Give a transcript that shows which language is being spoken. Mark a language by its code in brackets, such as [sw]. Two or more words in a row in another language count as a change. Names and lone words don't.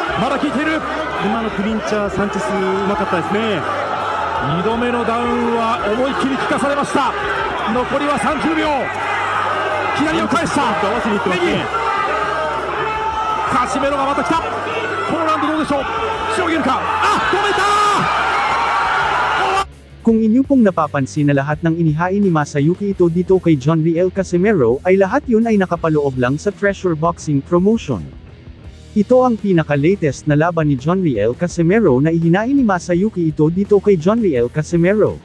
[ja] 今のクリンチャー、サンチェスうまかったですね。 2度目のダウンは思いっきり効かされました。残りは30秒。左を返した、合わせにいってますね。カシメロがまた来た。ポーランドどうでしょう、しのげるか、止めた。 [tl] Kung inyo pong napapansin na lahat ng inihain ni Masayuki Ito dito kay Jonriel Casimero ay lahat yun ay nakapaloob lang sa Treasure Boxing Promotion. Ito ang pinaka-latest na laban ni Jonriel Casimero na ihinain ni Masayuki Ito dito kay Jonriel Casimero.